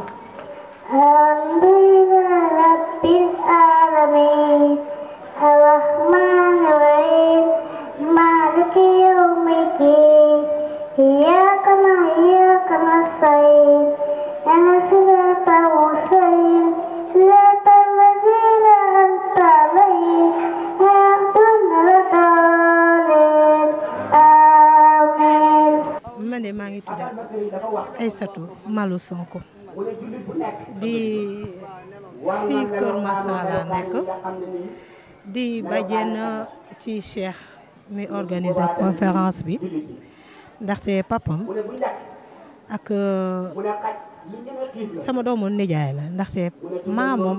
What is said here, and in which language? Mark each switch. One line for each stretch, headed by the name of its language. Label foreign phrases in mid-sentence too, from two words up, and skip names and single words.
Arabic: الحمد لله رب العالمين الرحمن الرحيم مالك يوم الدين إياك نعبد نستعين صراط المستقيم صراط الذين أنعمت عليهم غير الضالين آمين.
Wolof: man de maa ngi tudd Aïssatou Malou Sonko di fii Kër Masala nekk di bàjjen ci Cheikh mi
French: organiser conférence
Wolof: bi ndaxte papam ak sama doomu nijaay la ndaxte moom